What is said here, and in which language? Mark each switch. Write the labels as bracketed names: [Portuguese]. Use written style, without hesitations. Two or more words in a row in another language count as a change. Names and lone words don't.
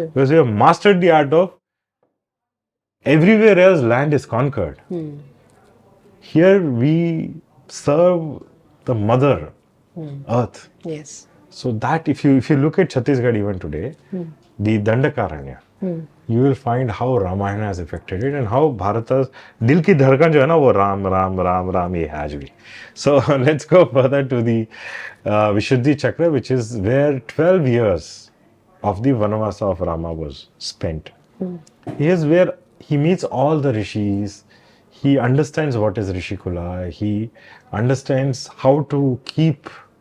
[English] Because we have mastered the art of everywhere else land is conquered. Here we serve the mother earth. Yes. So that if you look at Chhattisgarh even today, the Dandakaranya, you will find how Ramayana has affected it and how Bharata's [Hindi] दिल की धड़कन जो है ना, वो राम, राम, राम, राम ये है आज भी. [English] So let's go further to the Vishuddhi Chakra, which is where 12 years of the Vanavasa of Rama was spent. Here's where he meets all the rishis. He understands what is Rishikula. He understands how to keep.